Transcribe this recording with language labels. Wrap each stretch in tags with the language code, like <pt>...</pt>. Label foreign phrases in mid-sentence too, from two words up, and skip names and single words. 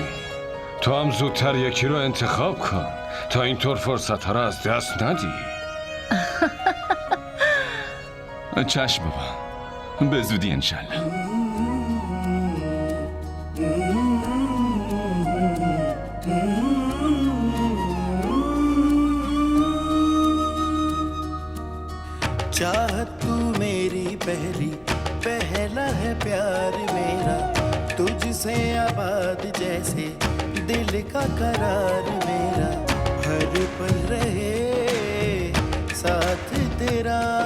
<fa>تو هم زودتر یکی رو انتخاب کن تا اینطور فرصت ها رو از دست ندی. چشم بابا، به زودی انشالله.</fa> <hi>चाहत तू मेरी पहली पहला है प्यार मेरा तुझसे आबाद जैसे दिल का करार मेरा हर पल रहे साथ तेरा</hi>